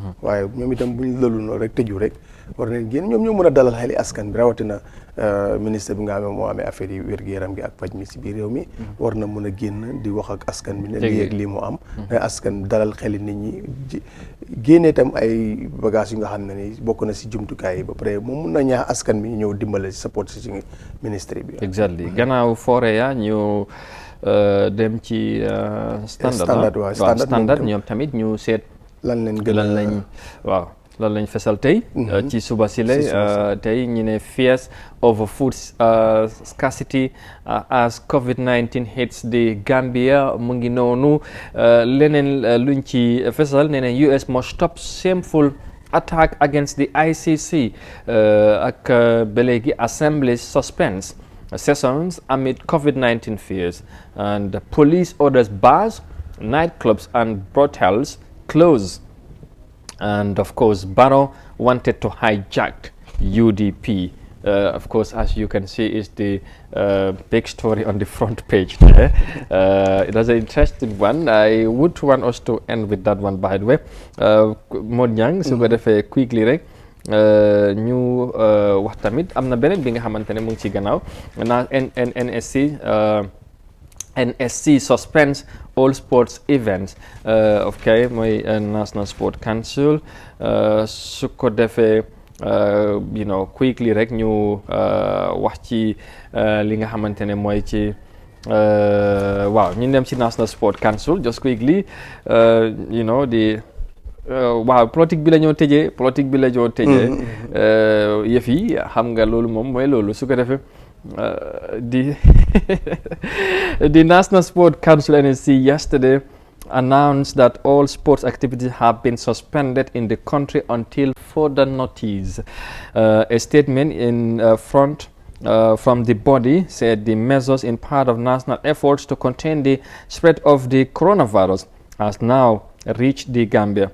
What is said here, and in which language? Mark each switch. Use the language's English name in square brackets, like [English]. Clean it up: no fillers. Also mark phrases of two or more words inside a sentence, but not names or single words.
[Wolof] waaye ñoom itam bu ñu lëlu noonu rek tëju rek war nañ génn ñoom ñoo mën a dalal xeli askan bi rawatina ministre bi nga xam ne moo amee affaire yi wér-gu-yaram gi ak paj mi si biir réew mi war na mën a génn di wax ak askan bi ne lii ak lii mu am ne askan dalal xeli nit ñi génnee tam ay bagages yu nga xam ne ni bokk na si jumtukaay yi ba pare moom mun na ñaax askan bi ñëw dimbale si support si ministre bi. exactly gannaaw foore ya ñu dem ci standard ñoom tamit ñu seet lan leen gën lañ waaw lan lañ fesal tey ci suba sile tey ñu ne fears [English] over food scarcity as COVID-19 hits the Gambia [Wolof] mu ngi noonu leneen luñ ci fesal nee na [English] US must stop shameful attack against the ICC [Wolof] ak ba léegi [English] assembly suspense sessions amid COVID-19 fears and police orders bars nightclubs and brothels close. And of course, Barrow wanted to hijack UDP. Of course, as you can see, is the big story on the front page there. It was an interesting one. I would want us to end with that one, by the way. [Wolof] Modjang, so go defee quickly rek. ñu wax tamit am na beneen bi nga xamante ne mu ngi ci gannaaw na [English] NSC suspends all sports events [Wolof] mooy National Sport Council su ko defee [English] you know quickly [Wolof] rek ñu wax ci li nga xamante ne mooy ci waaw ñu dem ci National Sport Council [English] just quickly you know [Wolof] waaw politique bi la ñoo tëjee yëf yi xam nga loolu moom mooy loolu su ko defee [English] the National Sport Council NSC yesterday announced that all sports activities have been suspended in the country until further notice. A statement from the body said the measures in part of national efforts to contain the spread of the coronavirus has now reached the Gambia.